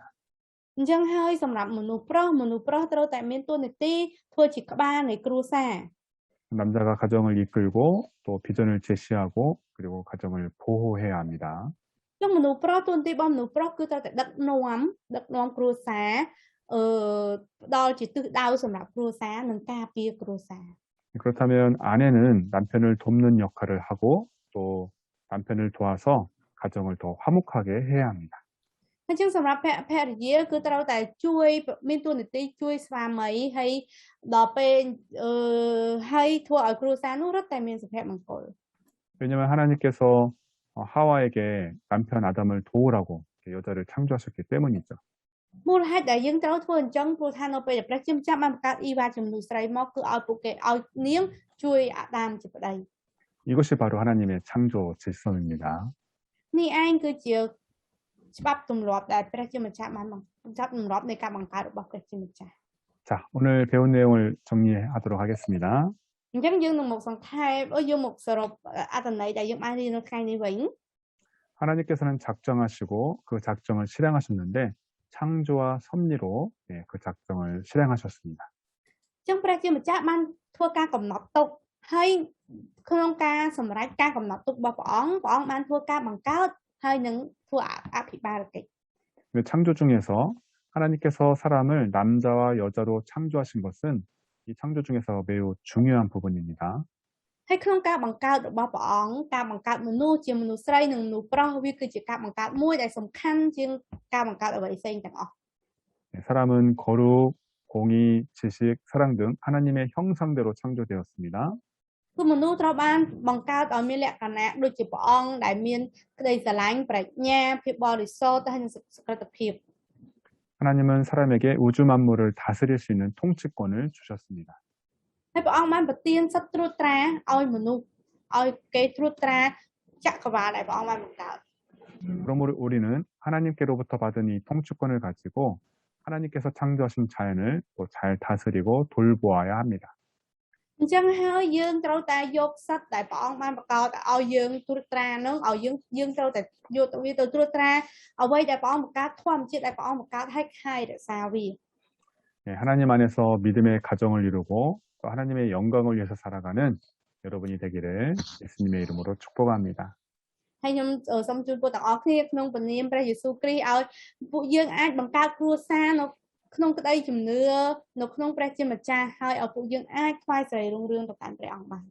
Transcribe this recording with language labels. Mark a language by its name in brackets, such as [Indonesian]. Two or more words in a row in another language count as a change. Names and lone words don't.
[Khmer] អញ្ចឹងហើយសម្រាប់មនុស្សប្រុសត្រូវតែមានតួនាទីធ្វើជាក្បាលនៃគ្រួសារ [Korean] 남자가 가정을 이끌고 또 비전을 제시하고 그리고 가정을 보호해야 합니다. [Khmer] អញ្ចឹងមនុស្សប្រុសតួនាទីរបស់មនុស្សប្រុសគឺត្រូវតែដឹកនាំគ្រួសារផ្ដល់ជាទិសដៅសម្រាប់គ្រួសារនិងការពារគ្រួសារ [Korean] 그렇다면 아내는 남편을 돕는 역할을 하고 또 남편을 도와서 가정을 더 화목하게 해야 합니다. [Khmer] អញ្ចឹងសម្រាប់ភរិយាគឺត្រូវតែជួយមានតួនាទីជួយស្វាមីហើយដល់ពេលហើយធ្វើឲ្យគ្រួសារនោះរត់តែមានសុភមង្គល [Korean] 왜냐하면 하나님께서 하와에게 남편 아담을 도우라고 여자를 창조하셨기 때문이죠. [Khmer] មូលហេតុដែលយើងត្រូវធ្វើអញ្ចឹងព្រោះថានៅពេលដែលព្រះជាម្ចាស់បានបង្កើតអ៊ីវ៉ាជំនួសស្រីមកគឺឲ្យពួកគេឲ្យនាងជួយអាដាមជាប្តី [Korean] 이것이 바로 하나님의 창조 질서입니다. [Khmer] នេះឯងគឺជាច្បាប់ទម្លាប់ដែលព្រះជាម្ចាស់បានចាប់ទម្លាប់នៃការបង្កើតរបស់ព្រះជាម្ចាស់ [Korean] 자, 오늘 배운 내용을 정리하도록 하겠습니다. [Khmer] អញ្ចឹងយើងនឹងមកសង្ខេបយើងមកសរុបអត្ថន័យដែលយើងបានរៀននៅថ្ងៃនេះវិញ [Korean] 하나님께서는 작정하시고 그 작정을 실행하셨는데 창조와 섭리로 그 작정을 실행하셨습니다. [Khmer] អញ្ចឹងព្រះជាម្ចាស់បានធ្វើការកំណត់ទុកហើយក្នុងការសម្រេចការកំណត់ទុករបស់ព្រះអង្គបានធ្វើការបង្កើតហើយនឹងធ្វើអភិបាលកិច្ច [Korean] 그 창조 중에서 하나님께서 사람을 남자와 여자로 창조하신 것은 이 창조 중에서 매우 중요한 부분입니다. [Khmer] ហើយក្នុងការបង្កើតរបស់ព្រះអង្គការបង្កើតមនុស្សជាមនុស្សស្រីនិងមនុស្សប្រុសវាគឺជាការបង្កើតមួយដែលសំខាន់ជាងការបង្កើតអ្វីផ្សេងទាំងអស់ [Korean] 사람은 거룩, 공의, 지식, 사랑 등 하나님의 형상대로 창조되었습니다. [Khmer] គឺមនុស្សត្រូវបានបង្កើតឲ្យមានលក្ខណៈដូចជាព្រះអង្គដែលមានក្តីស្រឡាញ់ប្រាជ្ញាភាពបរិសុទ្ធហើយនិងសុក្រិតភាព [Korean] 하나님은 사람에게 우주 만물을 다스릴 수 있는 통치권을 주셨습니다. [Khmer] ហើយព្រះអង្គបានប្រទានសិទ្ធិត្រួតត្រាឲ្យមនុស្សឲ្យគេត្រួតត្រាចក្រវាឡដែលព្រះអង្គបានបង្កើត [Korean] 그럼 우리는 하나님께로부터 받은 이 통치권을 가지고 하나님께서 창조하신 자연을 또 잘 다스리고 돌보아야 합니다. [Khmer] អញ្ចឹងហើយយើងត្រូវតែយកសិទ្ធិដែលព្រះអង្គបានបង្កើតឲ្យយើងត្រួតត្រានោះឲ្យយើងត្រូវតែយកវាទៅត្រួតត្រាអ្វីដែលព្រះអង្គបង្កើតធម្មជាតិដែលព្រះអង្គបង្កើតឲ្យខែរក្សាវា [Korean] 하나님 안에서 믿음의 가정을 이루고 또 하나님의 영광을 위해서 살아가는 여러분이 되기를 예수님의 이름으로 축복합니다. [Khmer] ហើយខ្ញុំសូមជូនពួកទាំងអស់គ្នាក្នុងព្រះនាមព្រះយេស៊ូវគ្រីស្ទឲ្យពួកយើងអាចបង្កើតគ្រួសារនៅក្នុងក្តីជំនឿនៅក្នុងព្រះជាម្ចាស់ហើយឲ្យពួកយើងអាចថ្វាយសេរីរុងរឿងទៅកាន់ព្រះអង្គបាន